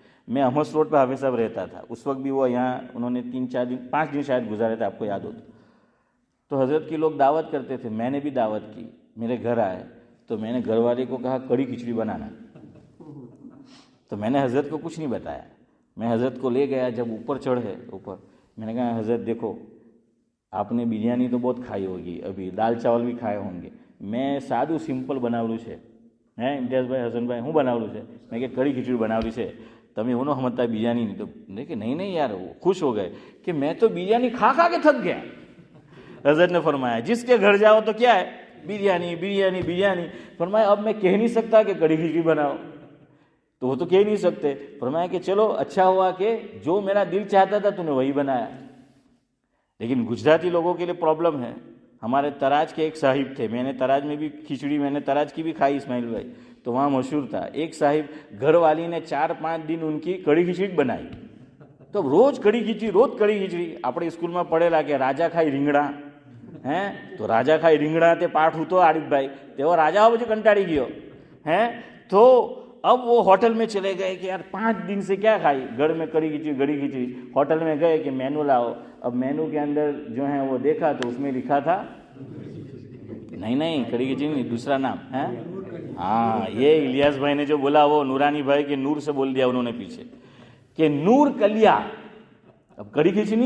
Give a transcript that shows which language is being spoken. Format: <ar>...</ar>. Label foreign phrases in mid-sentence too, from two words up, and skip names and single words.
<ur>میں احمد روڈ پہ حافظ صاحب رہتا تھا اس وقت بھی، وہ یہاں انہوں نے 5 دن شاید گزارے تھے، آپ کو یاد ہو تو حضرت کی لوگ دعوت کرتے تھے، میں نے بھی دعوت کی، میرے گھر آئے تو میں نے گھر والے کو کہا کڑی کھچڑی بنانا، تو میں نے حضرت کو کچھ نہیں بتایا، میں حضرت کو لے گیا، جب اوپر چڑھے اوپر میں نے کہا حضرت دیکھو آپ نے بریانی تو بہت کھائی ہوگی، ابھی دال چاول بھی کھائے ہوں گے، میں سادو سمپل</ur> <gu>બનાવલું છે હે ઇમ્તિયાઝભાઈ હસનભાઈ હું બનાવલું છે મેં કે કઢી ખીચડી બનાવલી છે તમે એવું ન સમજતા બિરયાની નહીં તો કે નહીં યાર</gu> <ur>وہ خوش ہو گئے کہ میں تو بریانی کھا کھا کے تھک گیا۔ حضرت نے فرمایا جس کے گھر جاؤ تو کیا ہے بریانی بریانی بریانی، فرمایا اب میں کہہ نہیں سکتا کہ کڑھی کھچڑی بناؤ، تو وہ تو کہہ نہیں سکتے، فرمایا کہ چلو اچھا ہوا کہ جو میرا دل چاہتا تھا تو نے وہی بنایا۔ لیکن گجراتی لوگوں کے لیے پرابلم ہے۔ ہمارے تراج کے ایک صاحب تھے، میں نے تراج میں بھی کھچڑی، میں نے تراج کی بھی کھائی اسماعیل بھائی، تو وہاں مشہور تھا، ایک صاحب گھر والی نے 4-5 دن ان کی کڑھی کھچڑی بنائی، تو روز کڑھی کھچڑی روز کڑھی کھچڑی۔</ur> <gu>આપણે સ્કૂલમાં પડેલા કે રાજા ખાઈ રીંગણા હે, તો રાજા ખાઈ રીંગણા તે પાઠ હતો આરિફભાઈ, તેઓ રાજા પછી કંટાળી ગયો હે, તો</gu> <ur>اب وہ ہوٹل میں چلے گئے کہ یار 5 دن سے کیا کھائی، گھر میں کڑھی کھچڑی، ہوٹل میں گئے کہ مینو لاؤ، اب مینو کے اندر جو ہے وہ دیکھا تو اس میں لکھا تھا نہیں کڑھی کھچڑی نہیں، دوسرا نام ہے، ہاں یہ الیاس بھائی نے جو بولا وہ نورانی بھائی کے نور سے بول دیا انہوں نے پیچھے کہ نور کلیا، اب کڑھی کھچڑی نہیں</ur>